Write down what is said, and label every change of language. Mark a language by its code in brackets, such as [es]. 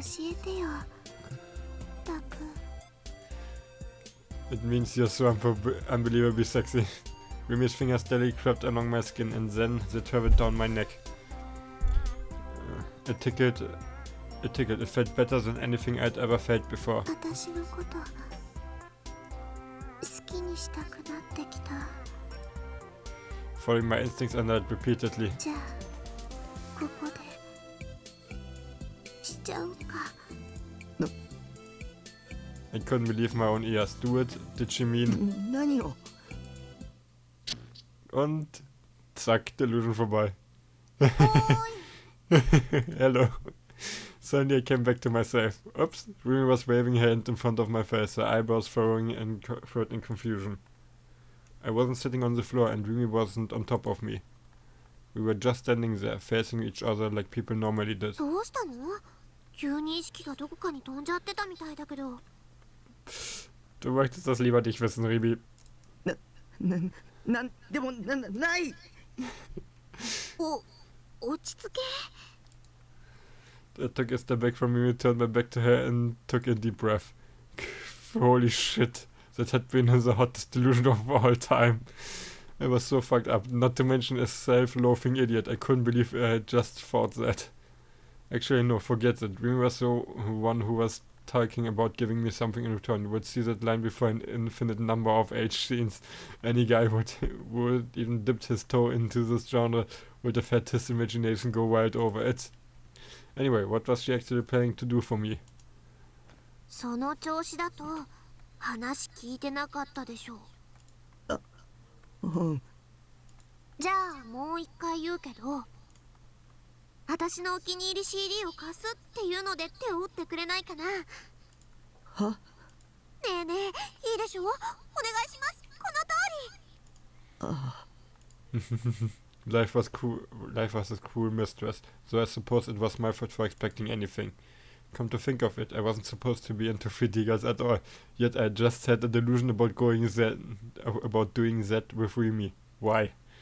[ja] 教えてよ、タク。 [en] It means you're so unbelievably sexy. Mimi's fingers steadily crept along my skin and then they traveled down my neck. It tickled. It felt better than anything I'd ever felt before. [ja] 私のこと好きにしたくなってきた。 [en] Following my instincts, I nodded repeatedly. [ja] じゃあここでしちゃうか。 [en] I couldn't believe my own ears. Do it? Did she mean? [ja] 何を [de] Und zack, Delusion vorbei. [ja] おーい [en] Hello. Suddenly I came back to myself. Oops. Rumi was waving her hand in front of my face, her eyebrows furrowing in confusion. I wasn't sitting on the floor and Rumi wasn't on top of me. We were just standing there, facing each other like people normally did. [ja] どうしたの？急に意識がどこかに飛んじゃってたみたいだけど。 [de] Du möchtest das lieber nicht wissen, Ribi. [ja] なんでもない。落ち着け。 [en] I took a step back from me, turned my back to her and took a deep breath. Holy shit. That had been the hottest delusion of all time. I was so fucked up, not to mention a self-loathing idiot. I couldn't believe I had just thought that. Actually, no, forget it. Remy was the one who was talking about giving me something in return. You would see that line before an infinite number of age scenes. Any guy would even dipped his toe into this genre would have had his imagination go wild over it. Anyway, what was she actually planning to do for me? [ja] その調子だと話聞いてなかったでしょう。うん。じゃあもう一回言うけど、私のお気に入り CD を貸すっていうので手を打ってくれないかな。は？ねえねえ、いいでしょ？お願いします。この通り。あ [en] Life was a cruel mistress, so I suppose it was my fault for expecting anything. Come to think of it, I wasn't supposed to be into free diggers at all, yet I just had a delusion about doing that with Remy. Why?